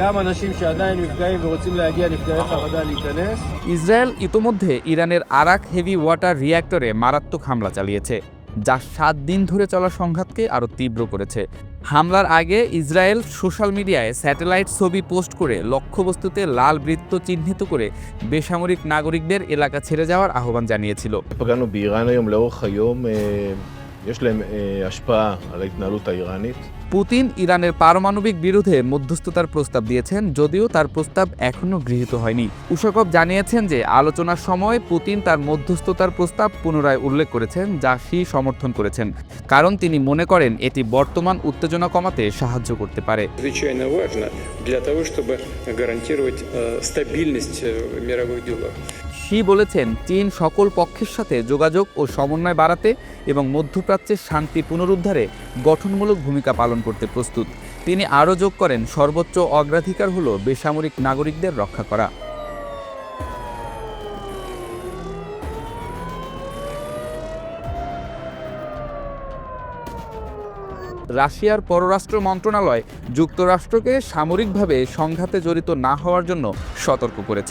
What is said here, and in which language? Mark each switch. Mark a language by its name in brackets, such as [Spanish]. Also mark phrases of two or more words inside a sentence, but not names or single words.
[Bangla] ইসরায়েল ইতোমধ্যে ইরানের আরাক হেভি ওয়াটার রিঅ্যাক্টরে মারাত্মক হামলা চালিয়েছে, যা 7 দিন ধরে চলা সংঘাতকে আরও তীব্র করেছে। হামলার আগে ইসরায়েল [English] social media [Bangla] স্যাটেলাইট ছবি পোস্ট করে লক্ষ্যবস্তুতে লাল বৃত্ত চিহ্নিত করে বেসামরিক নাগরিকদের এলাকা ছেড়ে যাওয়ার আহ্বান জানিয়েছিল। [Hebrew] פגענו באיראן היום לאורך היום, יש להם השפעה על ההתנהלות האיראנית. [Bangla] পুতিন ইরানের পারমাণবিক বিরোধে মধ্যস্থতার প্রস্তাব দিয়েছেন, যদিও তার প্রস্তাব এখনও গৃহীত হয়নি। উশাকভ জানিয়েছেন যে আলোচনার সময় পুতিন তার মধ্যস্থতার প্রস্তাব পুনরায় উল্লেখ করেছেন, যা শি সমর্থন করেছেন, কারণ তিনি মনে করেন এটি বর্তমান উত্তেজনা কমাতে সাহায্য করতে পারে। [Russian] Чрезвычайно важно для того, чтобы гарантировать стабильность в мировых делах. [Bangla] শি বলেছেন, চীন সকল পক্ষের সাথে যোগাযোগ ও সমন্বয় বাড়াতে এবং মধ্যপ্রাচ্যের শান্তি পুনরুদ্ধারে গঠনমূলক ভূমিকা পালন করতে প্রস্তুত। তিনি আরও যোগ করেন, সর্বোচ্চ অগ্রাধিকার হল বেসামরিক নাগরিকদের রক্ষা করা। রাশিয়ার পররাষ্ট্র মন্ত্রণালয় যুক্তরাষ্ট্রকে সামরিকভাবে সংঘাতে জড়িত না হওয়ার জন্য সতর্ক করেছে।